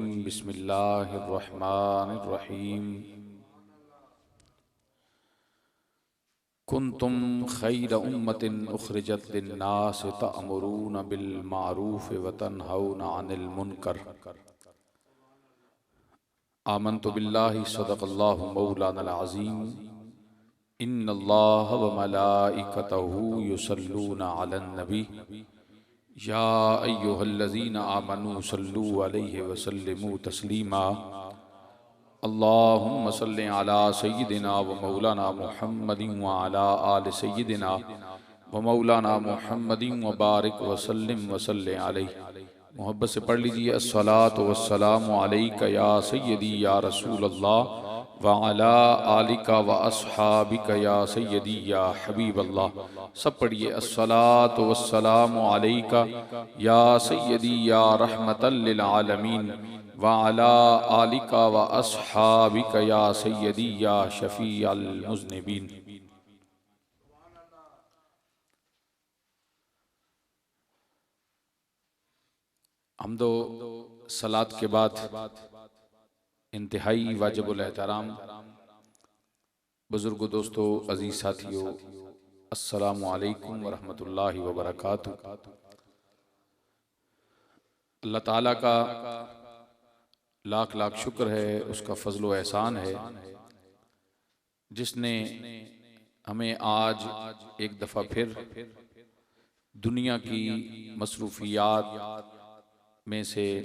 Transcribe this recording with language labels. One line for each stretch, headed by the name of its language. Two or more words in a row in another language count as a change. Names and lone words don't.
Arabic: بسم الله الرحمن الرحيم. كنتم خير أمة أخرجت للناس تأمرون بالمعروف وتنهون عن المنكر. آمنت بالله صدق الله مولانا العظيم. إن الله وملائكته يصلون على النبي يا أيها الذين آمنوا صلوا عليه وسلموا تسليما. اللهم صل على سيدنا ومولانا محمد وعلى آل سيدنا ومولانا محمد وبارك وسلم وصل عليه.
Urdu: محبت سے پڑھ لیجیے
Arabic: الصلاة والسلام عليك يا سيدي يا رسول الله وعلى آلك وأصحابك يا سيدي يا حبيب الله.
Urdu: سب پڑھیے
Arabic: الصلاة والسلام عليك يا سيدي يا رحمة للعالمين وعلى آلك وأصحابك يا سيدي يا شفيع المذنبين.
Urdu: حمد و صلوٰۃ کے بعد انتہائی واجب الاحترام بزرگو، دوستو، عزیز ساتھیو,
Arabic: السلام عليكم ورحمة الله وبركاته.
Urdu: اللہ تعالیٰ کا لاکھ لاکھ شکر ہے، اس کا فضل و احسان ہے جس نے ہمیں آج ایک دفعہ پھر دنیا کی مصروفیات میں سے